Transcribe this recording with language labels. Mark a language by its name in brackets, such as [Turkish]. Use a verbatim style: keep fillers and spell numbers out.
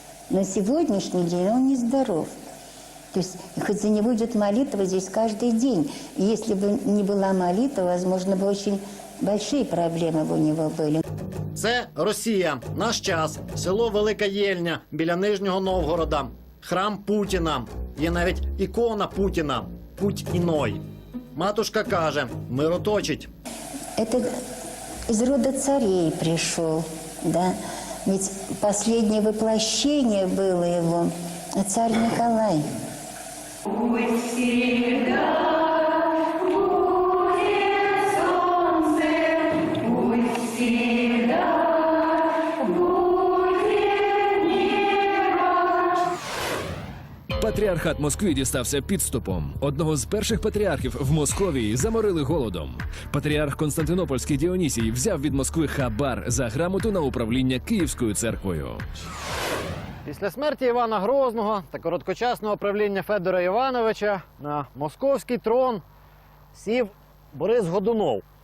[Russian] На сегодняшний день он не здоров. То есть хоть за него идет молитва здесь каждый день. И если бы не была молитва, возможно, бы очень большие проблемы бы у него были. [Ukrainian] Це Росія, наш час, село Велика Єльня біля Нижнього Новгорода. Храм Путіна. Є навіть ікона Путіна. Путіной. Матушка каже, мироточить. [Russian] Это из рода царей пришел. Да, ведь последнее воплощение было его, царь Николай. Пусть всегда будет солнце, пусть всегда будет небо. [Ukrainian] Патріархат Москві дістався підступом. Одного з перших патріархів в Московії заморили голодом. Патріарх Константинопольський Діонісій взяв від Москви хабар за грамоту на управління Київською церквою. Після смерті Івана Грозного та короткочасного правління Федора Івановича на московський трон сів Борис Годунов.